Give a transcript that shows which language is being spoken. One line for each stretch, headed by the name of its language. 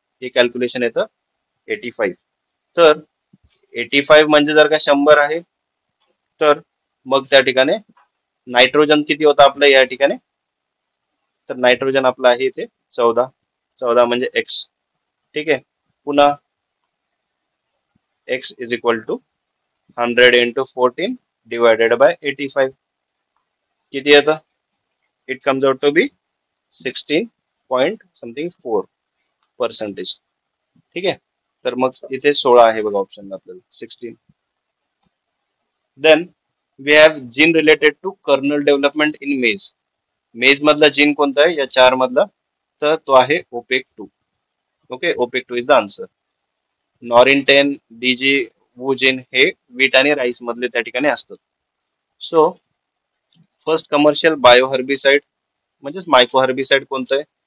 Marathi: हे कॅल्क्युलेशन येतं 85. तर 85 म्हणजे जर का 100 आहे, तर मग त्या ठिकाणी नायट्रोजन किती होतं आपलं या ठिकाणी? तर नायट्रोजन आपलं आहे इथे 14. 14 म्हणजे एक्स. ठीक आहे, पुन्हा
English: x is equal to 100 into 14 divided by 85
Marathi: किती येतं?
English: It comes out to be 16 point something 4%.
Marathi: ठीक आहे. तर मग इथे 16 आहे बघा ऑप्शन आपल्याला 16.
English: Then we have gene related to kernel development in maize.
Marathi: मेज मधला जीन कोणता आहे या चार मधला? तर तो आहे OPEC 2. Okay, OPEC 2
English: Is the answer.
Marathi: नॉरिन 10, DG, Woojin हे वीट आणि राईस मधले त्या ठिकाणी असतात. So first commercial bio herbicide म्हणजेच मायको हर्बिसाइड कोणतं आहे?